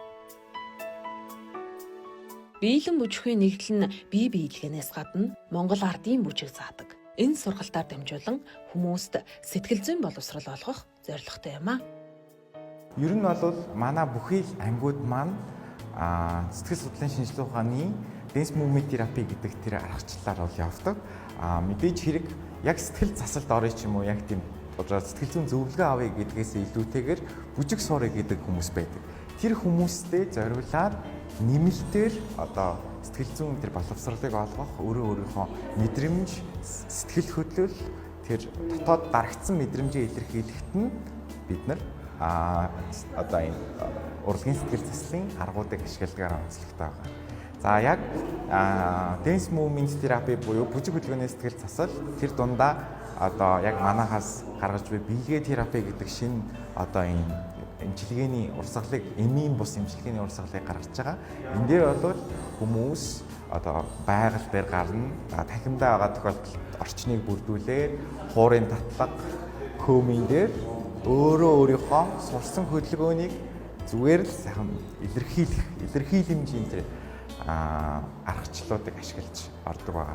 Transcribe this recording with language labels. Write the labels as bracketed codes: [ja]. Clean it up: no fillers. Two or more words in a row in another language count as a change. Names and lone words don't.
[mn] Биелэн бүжихийн нэгдэл нь бие биелгэнээс гадна Монгол ардын бүжиг заадаг. Энэ сургалтаар дамжуулан хүмүүст сэтгэл зүйн боловсрол олгох зорилготой юм а. Ер нь бол манай бүхий л ангиуд маань сэтгэл судлалын шинжилгээ ухааны [en] dance movement therapy [mn] гэдэг тэр аргачлалаар бол явдаг. Мэдээж хэрэг яг сэтгэл засалд орё ч юм уу яг тийм сэтгэл зүйн зөвлөгөө авъя гэдгээс илүүтэйгээр бүжиг суурь гэдэг хүмүүс байдаг. Тэр хүмүүстэй зориулаад нэмэлтээр одоо сэтгэл зүйн тэр боловсролыг олгох, өөрийнхөө мэдрэмж, сэтгэл хөдлөл тэр дотоод дарагдсан мэдрэмжээ илэрхийлэхэд нь бид нар одоо энэ урлагийн сэтгэл заслын аргуудыг ашигладаг онцлогтой байгаа. За яг [en] dance movement therapy [mn] буюу бүжиг хөдөлгөөний сэтгэл засал тэр дундаа одоо яг манахаас гаргаж буй биелгээ терапи гэдэг шинэ одоо энэ эмчилгээний урсгалыг эмийн бус эмчилгээний урсгалыг гаргаж байгаа. Энэ дээр бол хүмүүс одоо байгаль дээр гарна, танхимдаа байгаа тохиолдолд орчныг бүрдүүлээд хуурын татлага, көмийн дээр өөрийнхөө сурсан хөдөлгөөнийг зүгээр л сайхан илэрхийлэмжийн тэр аргачлалуудыг ашиглаж ордог байгаа.